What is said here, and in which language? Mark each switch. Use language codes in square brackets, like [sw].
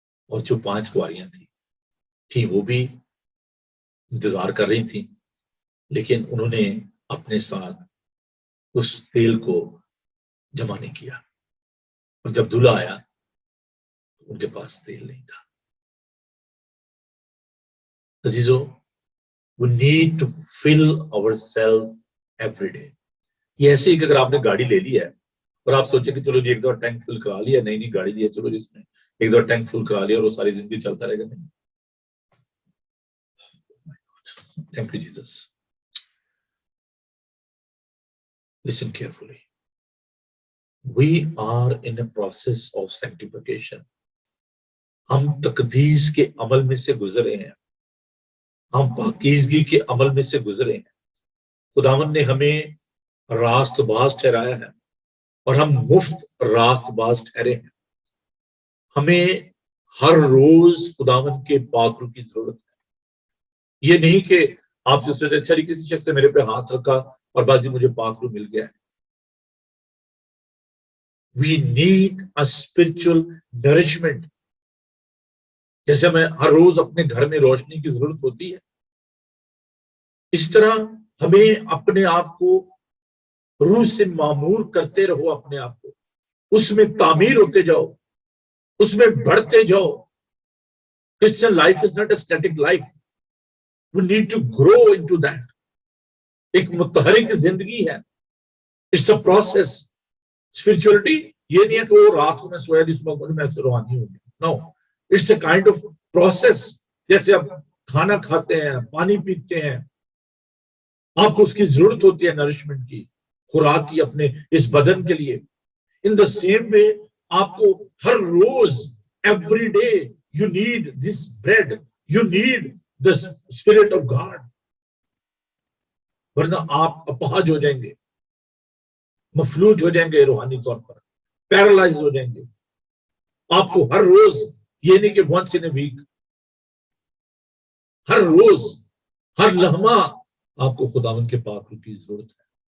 [ur] اور جو 5 کنواریاں تھیں وہ بھی انتظار کر رہی تھیں، لیکن انہوں نے اپنے ساتھ اس تیل کو جمع نہیں کیا. اور جب دلہا آیا ان کے پاس تیل نہیں تھا. عزیزو، [en] we need to fill ourselves every day. [ur] یہ ایسے ہی کہ اگر آپ نے گاڑی لے لی ہے اور آپ سوچیں کہ چلو جی ایک دفعہ ٹینک فل کرا لیا، نہیں گاڑی لیا، چلو جس نے ایک دفعہ ٹینک فل کرا لیا اور وہ ساری زندگی چلتا رہے گا. نہیں. [en] Thank you, Jesus. Listen carefully. We are in a process of sanctification. [ur] ہم تقدیس کے عمل میں سے گزرے ہیں، ہم پاکیزگی کے عمل میں سے گزرے ہیں. خداوند نے ہمیں راست باز ٹھہرایا ہے اور ہم مفت راست باز ٹھہرے ہیں. ہمیں ہر روز خداوند کے پاک روح کی ضرورت ہے. یہ نہیں کہ آپ جو سوچتے اچھا کسی شخص سے میرے پہ ہاتھ رکھا اور بس جی مجھے پاک روح مل گیا ہے. [en] We need a spiritual nourishment. [ur] جیسے ہمیں ہر روز اپنے گھر میں روشنی کی ضرورت ہوتی ہے، اس طرح ہمیں اپنے آپ کو روح سے معمور کرتے رہو. اپنے آپ کو اس میں تعمیر ہوتے جاؤ، اس میں بڑھتے جاؤ. [en] Christian life is not a static life. We need to grow into that. [ur] ایک متحرک زندگی ہے. [en] It's a process. [ur] Spirituality یہ نہیں ہے کہ وہ رات کو میں سویا جس وقت میں روحانی ہوں. [en] No. It's a kind of process. [ur] جیسے آپ کھانا کھاتے ہیں، پانی پیتے ہیں، آپ کو اس کی ضرورت ہوتی ہے نرشمنٹ کی، خوراک کی اپنے اس بدن کے لیے. [en] In the same way [ur] آپ کو ہر روز [en] every day you need this bread, you need the spirit of God. [ur] ورنہ آپ اپاہج ہو جائیں گے، مفلوج ہو جائیں گے، روحانی طور پر پیرالائز ہو جائیں گے. آپ کو ہر روز، یہ نہیں کہ [en] once in a week، [ur] ہر روز ہر لمحہ آپ کو خداوند کے پاک روح کی ضرورت ہے.